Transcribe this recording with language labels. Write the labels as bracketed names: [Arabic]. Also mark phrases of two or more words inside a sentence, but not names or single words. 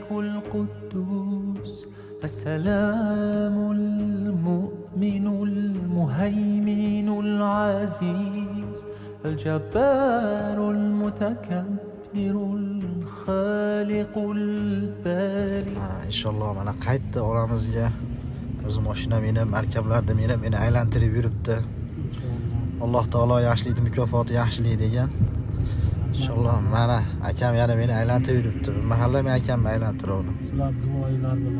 [Arabic] القدوس السلام المؤمن المهيمن العزيز الجبار المتكبر الخالق الباري. [Uzbek] İnşallah mana qaytdi oramizga. O'zi mashina meni markablarda meni aylantirib yuribdi. Alloh taolo yaxshilikni mukofoti yaxshilik degan. Inshaalloh mana akam yana meni aylantirib yuribdi. Mahalla men akamni aylantiradi. Sizlar duoinglar bilan.